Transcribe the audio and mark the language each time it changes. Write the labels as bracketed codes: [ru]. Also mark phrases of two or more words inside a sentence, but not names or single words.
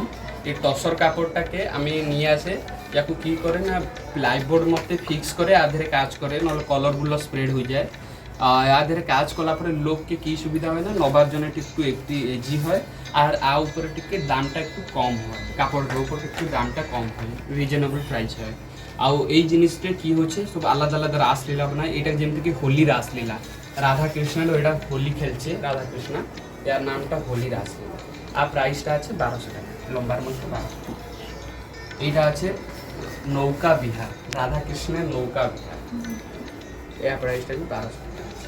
[bn] এই টসর কাপড়টাকে আমি নিয়ে আসে ইয়াকু কি করে না, প্লাইবোর্ড মধ্যে ফিক্স করে আধেরে কাজ করে, নহলে কলরগুলো স্প্রেড হয়ে যায়। আধেরে কাজ কলা পরে লোককে কি সুবিধা হয় না, নবার জন্য একটু ইজি হয়, আর উপরে টিকে দামটা একটু কম হয়, কাপড়ের উপর একটু দামটা কম হয়, [en] reasonable price [bn] হয়। [or] ଆଉ ଏଇ ଜିନିଷଟେ କି ହଉଛି ସବୁ ଆଲାଦା ଆଲାଦା ରାସଲୀଲା ବନାଏ। ଏଇଟା ଯେମିତିକି ହୋଲି ରାସଲୀଲା, [bn] রাধাকৃষ্ণ এটা হোলি খেলছে রাধাকৃষ্ণ, এর নামটা হোলি রাসলীলা। আর প্রাইসটা আছে 1200 টাকা, লম্বার মধ্যে 1200। এইটা আছে নৌকা বিহার, রাধাকৃষ্ণের নৌকা বিহার, এর প্রাইসটা 1200 টাকা।